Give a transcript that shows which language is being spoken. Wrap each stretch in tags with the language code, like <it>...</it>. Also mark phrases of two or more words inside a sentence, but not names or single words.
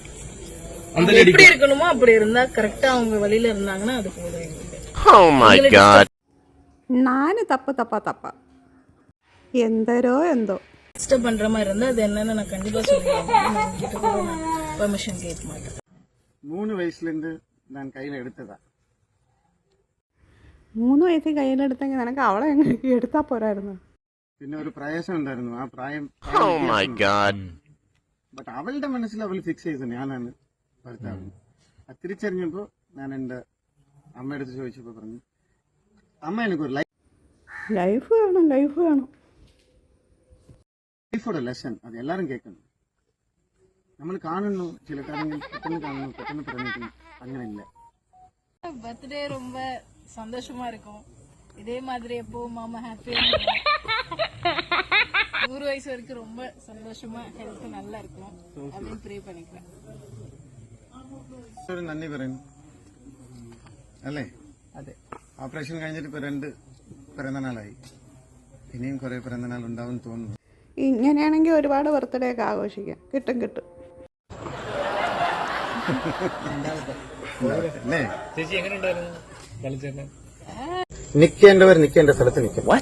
<ta>எப்படி இருக்கணுமோ அப்படி இருந்தா கரெக்டா அவங்க வழியில இருந்தாங்கன்னா அது போதும் எங்களுக்கு. நானு தப்பா எந்தரோ எந்தோ டிஸ்டர்ப் பண்ற மாதிரி இருந்தா அது என்னன்னு நான் கண்டிப்பா சொல்லுவேன். பெர்மிஷன் கேட்க மாட்டேன்.</ta> <ml>3 വയസ്സിലിருந்து ഞാൻ കയ്യിൽ എടുത്തതാ. 3 വയസ്സിൽ കയ്യിലെടുത്തെങ്കിൽ നിനക്ക് അവളെ എടുത്താ പോരായിരുന്നു. പിന്നെ ഒരു പ്രയാസം ഉണ്ടായിരുന്നു, ആ പ്രായം. ബട്ട് അവളുടെ മനസ്സിൽ അവൾ ഫിക്സ് ചെയ്തു ഞാനാണ് ഭർത്താവ്. അത് തിരിച്ചറിഞ്ഞപ്പോ ഞാൻ എന്റെ അമ്മയെടുത്ത് ചോദിച്ചപ്പോ പറഞ്ഞു, അമ്മ എനിക്കൊരു ലൈഫ് വേണം. ലൈഫോടെ ലെസൺ അത് എല്ലാരും കേൾക്കണം. നമ്മൾ കാണുന്നു ചില കാര്യങ്ങൾ പെട്ടെന്ന് കാണുന്നു, പെട്ടെന്ന് പറഞ്ഞിരിക്കുന്നു, അങ്ങനെ ഇല്ല.</ml> <ta>பர்த்டே ரொம்ப சந்தோஷமா இருக்கும். இதே மாதிரி எப்பவும் மாமா ஹாப்பியா 100 வயசு வரைக்கும் ரொம்ப சந்தோஷமா ஹெல்த் நல்லா இருக்கும் அப்படின்னு ப்ரே பண்ணிக்கிறேன்.</ta> <ml>ഒരു നന്ദി പറയുന്നു അല്ലേ? അതെ. ഓപ്പറേഷൻ കഴിഞ്ഞിട്ട് ഇപ്പൊ 2 പിറന്നാളായി. ഇനിയും കുറെ പിറന്നാൾ ഉണ്ടാവും തോന്നുന്നു. ഇങ്ങനെയാണെങ്കിൽ ഒരുപാട് ബർത്ത്ഡേ ഒക്കെ ആഘോഷിക്കാം. കിട്ടും. നിൽക്കേണ്ടവർ നിൽക്കേണ്ട സ്ഥലത്ത് നിൽക്കണം.</ml>